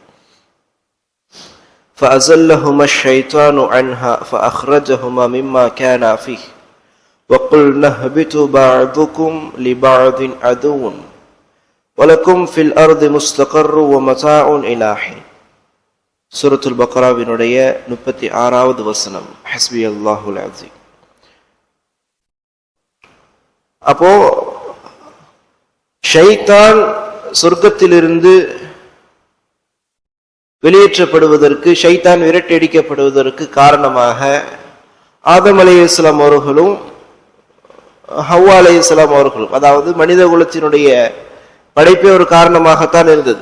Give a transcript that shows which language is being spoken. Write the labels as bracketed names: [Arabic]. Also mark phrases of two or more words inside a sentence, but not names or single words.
[Arabic] فأزلهما الشيطان عنها فأخرجهما مما كان فيه وقلنا اهبطوا بعضكم لبعض عدو ولكم في الأرض مستقر ومتاع إلى حين. [Tamil] சூரத்துல் பக்ராவினுடைய 36வது வசனம். [Arabic] حسبي الله العظيم. [Tamil] அப்போ ஷைத்தான் சொர்க்கத்திலிருந்து வெளியேற்றப்படுவதற்கு, ஷைத்தான் விரட்டடிக்கப்படுவதற்கு காரணமாக ஆதம் அலைஹிஸ்ஸலாம் அவர்களும் ஹவ்வா அலைஹிஸ்ஸலாம் அவர்களும், அதாவது மனித குலத்தினுடைய படைப்பே ஒரு காரணமாகத்தான் இருந்தது.